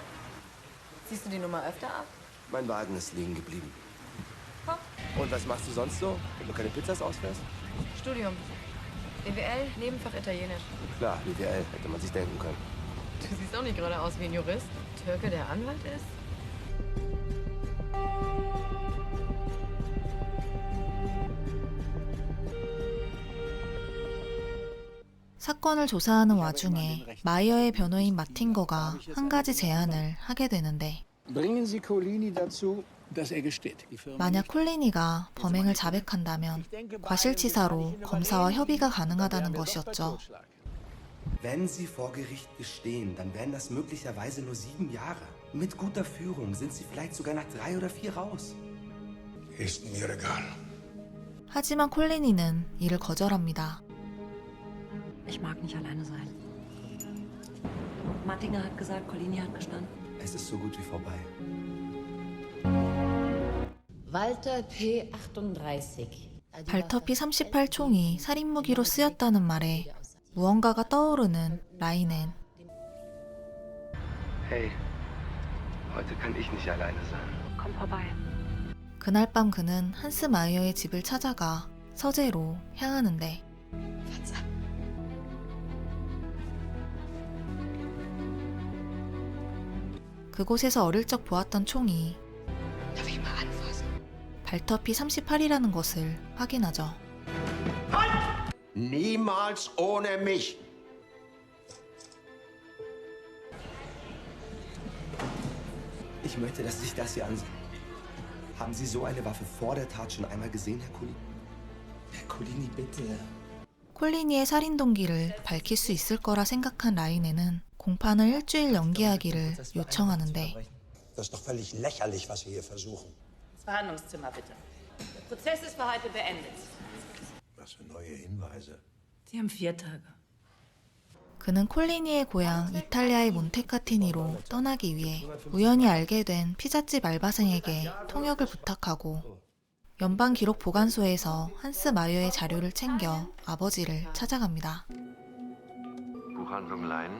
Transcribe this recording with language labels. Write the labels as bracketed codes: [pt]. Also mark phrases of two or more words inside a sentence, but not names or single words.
[de] Siehst du die Nummer öfter ab? Mein Wagen ist liegen geblieben. Komm. Und was machst du sonst so, wenn du keine Pizzas ausfährst? Studium. BWL, Nebenfach Italienisch. Klar, BWL, hätte man sich denken können. Du siehst auch nicht gerade aus wie ein Jurist. Türke, der Anwalt ist? [ko] 사건을 조사하는 와중에 마이어의 변호인 마틴거가 한 가지 제안을 하게 되는데 만약 콜리니가 범행을 자백한다면 과실치사로 검사와 협의가 가능하다는 것이었죠. [de] Wenn Sie vor Gericht gestehen, dann wären das möglicherweise nur 7 Jahre. Mit guter Führung sind Sie vielleicht sogar nach 3 oder 4 raus. Ist mir egal. [ko] 하지만 콜리니는 이를 거절합니다. [de] Ich mag nicht alleine sein. Mattinger hat gesagt, Colini hat gestanden. Es ist so gut wie vorbei. Walter P38. [ko] 발터피 38총이 살인무기로 쓰였다는 말에 무언가가 떠오르는 라인은 [de] Hey, heute kann ich nicht alleine sein. Komm vorbei. [ko] 그날 밤 그는 한스 마이어의 집을 찾아가 서재로 향하는데 그곳에서 어릴 적 보았던 총이 발터피 38이라는 것을 확인하죠. [de] Niemals ohne mich. Ich möchte, dass Sie sich das hier ansehen. Haben Sie so eine Waffe vor der Tat schon einmal gesehen, Herr Colini? Herr Colini, bitte. [ko] 콜리니의 살인 동기를 밝힐 수 있을 거라 생각한 라인에는 공판을 일주일 연기하기를 요청하는데 [de] Das ist doch völlig lächerlich, was Sie hier versuchen. Das Verhandlungszimmer bitte. Der Prozess ist für heute beendet. Was für neue Hinweise. Sie haben 4 Tage. [ko] 그는 콜리니의 고향 이탈리아의 몬테카티니로 떠나기 위해 우연히 알게 된 피자집 알바생에게 통역을 부탁하고 연방기록보관소에서 한스 마이어의 자료를 챙겨 아버지를 찾아갑니다. [de] Buchhandlung Leinen.